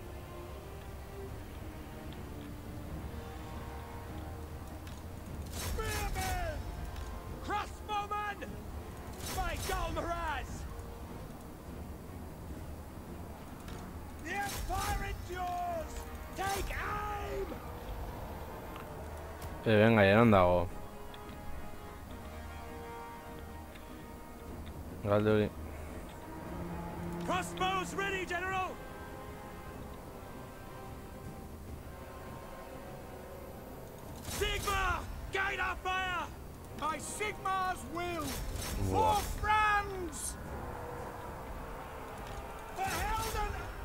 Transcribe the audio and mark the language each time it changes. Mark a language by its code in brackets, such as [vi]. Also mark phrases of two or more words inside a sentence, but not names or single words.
[en] Spearmen! Crossbowman! By Galmaraz! The Empire endures! Take aim! [es] Venga, ya [eu] non dago. Galde hori. [en] Crossbows ready, General! Sigma! Guide our fire! By Sigma's will! Wow. For France! For Helden!